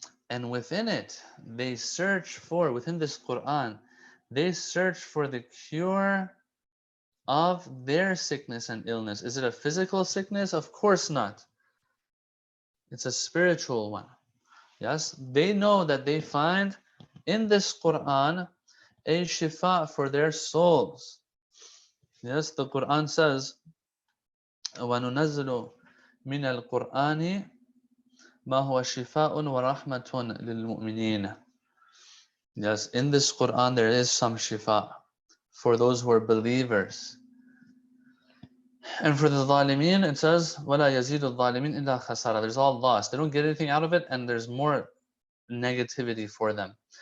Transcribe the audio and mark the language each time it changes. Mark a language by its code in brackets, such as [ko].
[en] And within it, they search for, within this Quran, they search for the cure of their sickness and illness. Is it a physical sickness? Of course not. It's a spiritual one. Yes, they know that they find in this Quran a shifa for their souls. Yes, the Quran says, [ar] وَنُنَزِّلُ مِنَ الْقُرْآنِ مَا هُوَ شِفَاءٌ وَرَحْمَةٌ لِلْمُؤْمِنِينَ. [en] Yes, in this Quran there is some shifa for those who are believers. And for the zalimeen, it says, [ar] وَلَا يَزِيدُ الظَّالِمِينَ إِلَّا خَسَارًا. [en] There's all loss. They don't get anything out of it, and there's more negativity for them.